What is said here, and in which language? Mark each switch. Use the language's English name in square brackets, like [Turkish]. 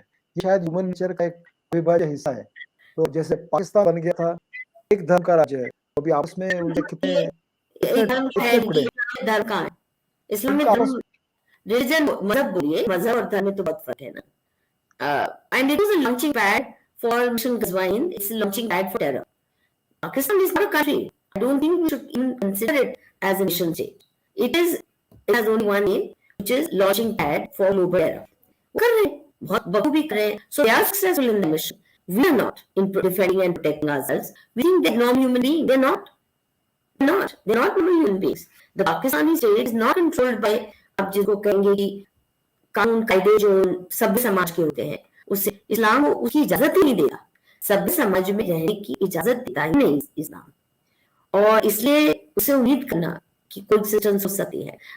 [Hindi] ये शायद human nature का एक अविभाज्य हिस्सा है। तो जैसे पाकिस्तान बन गया था एक धर्म का राज्य है, तो अभी आपस में उनके कितने धर्म का है, इस्लाम में धर्म रिलीजन मजहब बोलिए, मजहब और धर्म में तो बहुत फर्क है ना। [English] And it was a launching pad for Mission Ghazwain. It's a launching pad for terror. Pakistan is not a country. I don't think we should even consider it as a mission state. It has only one name, which is launching pad for global terror. [Hindi] कर रहे हैं, बहुत बखूबी कर रहे हैं. [English] So they are successful in the mission. We are not in defending and protecting ourselves. We think they're non-human beings. They're not. They're not normal human beings. The Pakistani state is not controlled by [Hindi] आप जिसको कहेंगे कि कानून कायदे जो सभ्य समाज के होते हैं, उससे इस्लाम उसकी इजाजत ही नहीं देगा। सभ्य समाज में रहने की इजाजत देता ही नहीं इस्लाम, और इसलिए उसे उम्मीद करना कि कोई सिस्टम हो सकती है।